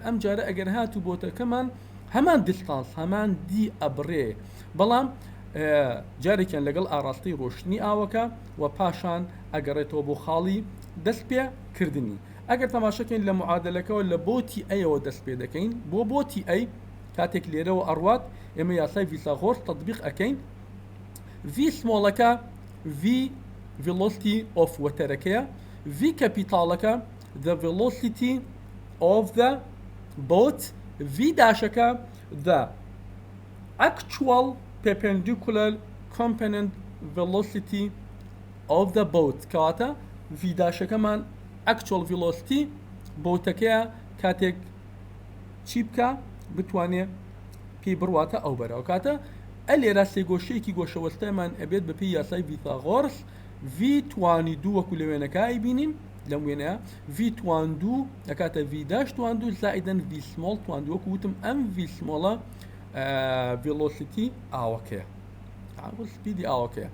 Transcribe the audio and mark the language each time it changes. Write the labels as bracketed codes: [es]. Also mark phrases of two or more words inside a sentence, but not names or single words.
[ckb] ئەم جارە ئەگەر هاتوو بۆتەکەمان هەمان دیستانس هەمان دی ئەبڕێ، بەڵام جارێکیان لەگەڵ ئاڕاستی ڕۆشتنی ئاوەکە و پاشان ئەگەڕێتەوە بۆ خاڵی دەست پێکردنی. ئەگەر تەماشەکەین لە معادلەکەەوە لە بۆتی ئەیەوە دەست پێ دەکەین، بۆ بۆتی ئەی کاتێک لێرەوە ئەڕوات ئێمە یاسای ڤیساغۆرس تەطبیق ئەەکەین. [en] V سمۆڵەکە V velocity of وەتەرەکەیە، V کەپیتاڵەکە the velocity of the boat، V داشەکە the actual perpendicular component velocity of the boat. [ckb] کەواتە V داشەکەمان [en] actual velocity [ckb] بۆتەکەیە کاتێک چی بکە بتوانێت پێی بڕواتە ئەو بەرەوە. کاتە ئەلێرا سێگۆشەیەکی گۆشەوەستەمان ئەبێت بە پێی یاسای ڤیثاغۆرس. V توانی دوو وەکو لە وێنەکەی بینیم لەم وێنەیە، V توان دوو دەکاتە V داش توان دوو زائیدەن V سمۆڵ توان دوو، وەکو وتم ئەم V سمۆڵە ڤێلۆسیتی ئاوەکەیە، سپیدی ئاوەکەیە.